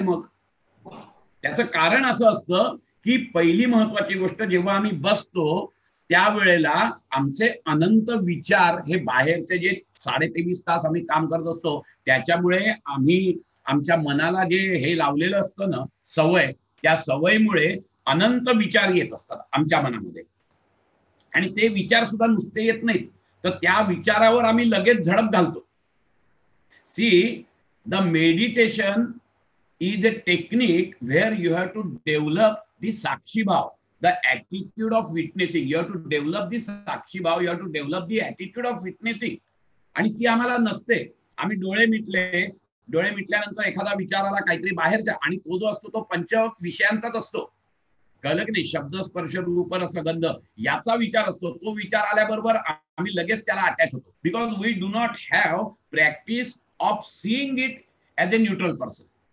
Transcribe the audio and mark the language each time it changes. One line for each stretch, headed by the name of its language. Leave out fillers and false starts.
Marathi: मग त्याचं कारण असं असतं की पहिली महत्वाची गोष्ट, जेव्हा आम्ही बसतो त्यावेळेला आमचे अनंत विचार, हे बाहेरचे जे 23.5 तास आम्ही काम करत असतो त्याच्यामुळे आम्ही आमच्या मनाला जे हे लावलेलं असतं ना सवय, त्या सवयीमुळे अनंत विचार येत असतात आमच्या मनामध्ये आणि ते विचार सुद्धा नुसते येत नाहीत, तर त्या विचारावर आम्ही लगेच झडप घालतो.
English: See, the meditation is a technique where you have to develop the sakshi bhav, the attitude of witnessing. You have to develop the sakshi bhav, you have to develop the attitude of witnessing.
Marathi: आणि ती आम्हाला नसते. आम्ही डोळे मिटले, डोळे मिटल्यानंतर एखादा विचार आला काहीतरी बाहेरचा आणि तो जो असतो तो पंच विषयांचाच असतो, कळलं की नाही? शब्द, स्पर्श, रूप, रस, गंध याचा विचार असतो. तो विचार आल्याबरोबर आम्ही लगेच त्याला अटॅच होतो,
English: Because we do not have practice of seeing it as a neutral person.